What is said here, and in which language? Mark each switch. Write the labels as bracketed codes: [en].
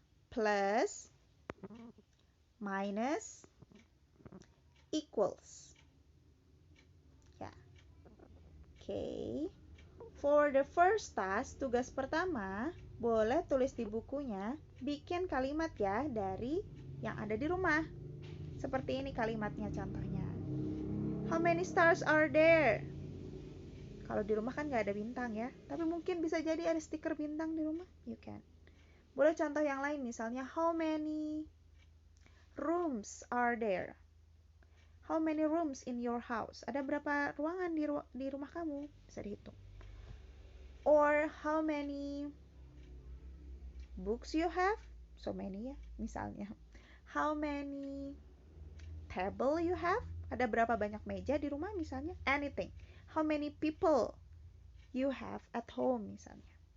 [id] Plus, minus, equals. Ya. Oke. [en] For the first task, [id] tugas pertama, boleh tulis di bukunya, bikin kalimat ya dari yang ada di rumah. Seperti ini kalimatnya contohnya. [en] How many stars are there? [id] Kalau di rumah kan nggak ada bintang ya. Tapi mungkin bisa jadi ada stiker bintang di rumah. [en] You can. [id] Boleh contoh yang lain misalnya. [en] How many rooms are there? How many rooms in your house? [id] Ada berapa ruangan di rumah kamu? Bisa dihitung. [en] Or how many books you have? So many ya [id] misalnya. [en] How many table you have? [id] Ada berapa banyak meja di rumah misalnya? [en] Anything. How many people you have at home [id] misalnya.